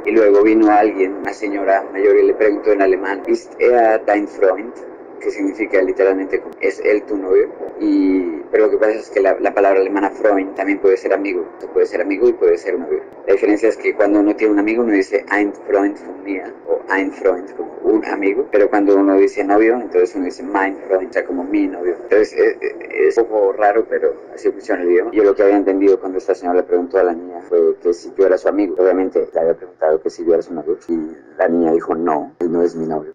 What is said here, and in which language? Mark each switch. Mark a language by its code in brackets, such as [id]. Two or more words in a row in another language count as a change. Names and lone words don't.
[es] Y luego vino alguien, una señora mayor, y le preguntó en alemán, [de] ¿Ist er dein Freund? [es] Que significa literalmente ¿es él tu novio? Pero lo que pasa es que la palabra alemana Freund también puede ser amigo, puede ser amigo y puede ser novio. La diferencia es que cuando uno tiene un amigo uno dice [de] ein Freund von mir [es] o [de] ein Freund [es] como un amigo, pero cuando uno dice novio entonces uno dice [de] mein Freund, [es] o sea como mi novio. Entonces es un poco raro, pero así funciona el idioma. Yo lo que había entendido cuando esta señora le preguntó a la niña fue que si yo era su amigo. Obviamente le había preguntado que si yo era su novio y la niña dijo no, él no es mi novio.